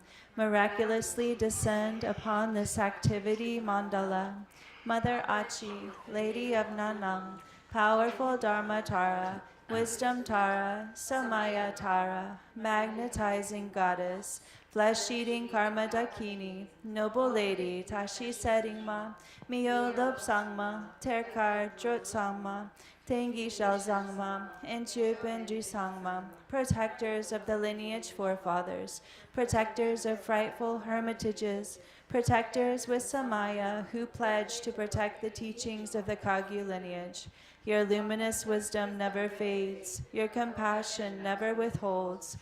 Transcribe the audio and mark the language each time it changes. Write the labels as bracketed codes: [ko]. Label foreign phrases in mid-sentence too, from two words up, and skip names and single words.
[en] Miraculously descend upon this activity mandala. Mother Achi, Lady of Nanam, powerful Dharma Tara, Wisdom Tara, Samaya Tara, magnetizing goddess, flesh-eating Karma Dakini, noble lady, Tashi Seringma, Mio Lop Sangma, Terkar Drut Sangma, Tengi Shel Zangma, Enchupen Du Sangma, protectors of the lineage forefathers, protectors of frightful hermitages, protectors with Samaya who pledge to protect the teachings of the Kagyu lineage. Your luminous wisdom never fades. Your compassion never withholds.